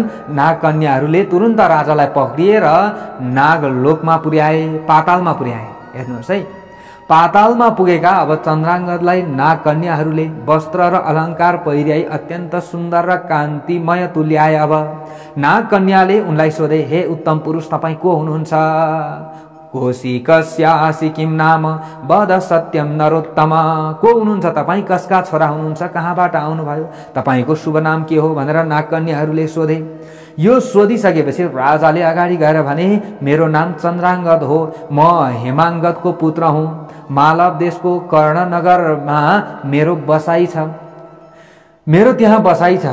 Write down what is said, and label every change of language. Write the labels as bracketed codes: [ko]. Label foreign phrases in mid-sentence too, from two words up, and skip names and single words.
[ne] नागकन्याहरूले तुरुन्त राजालाई पक्रिएर नागलोकमा पुर्याए, पातालमा पुर्याए। हेर्नुहोस् है, पातालमा पुगेका अब चन्द्राङ्गदलाई नागकन्याहरूले वस्त्र र अलङ्कार पहिर्याई अत्यन्त सुन्दर र कान्तिमय तुल्याए। अब नागकन्याले उनलाई सोधे, हे उत्तम पुरुष, तपाईँ को हुनुहुन्छ? [sa] कौशिकस्यासि किम नाम वद सत्यम नरोत्तम। [ne] को हुनुहुन्छ तपाईँ? कसका छोरा हुनुहुन्छ? कहाँबाट आउनुभयो? तपाईँको शुभ नाम के हो भनेर नागकन्याहरूले सोधे। यो सोधिसकेपछि राजाले अगाडि गएर भने, मेरो नाम चन्द्राङ्गद हो, म हेमाङ्गदको पुत्र हुँ। मालव देशको कर्णनगरमा मेरो बसाइ छ, मेरो त्यहाँ बसाइ छ।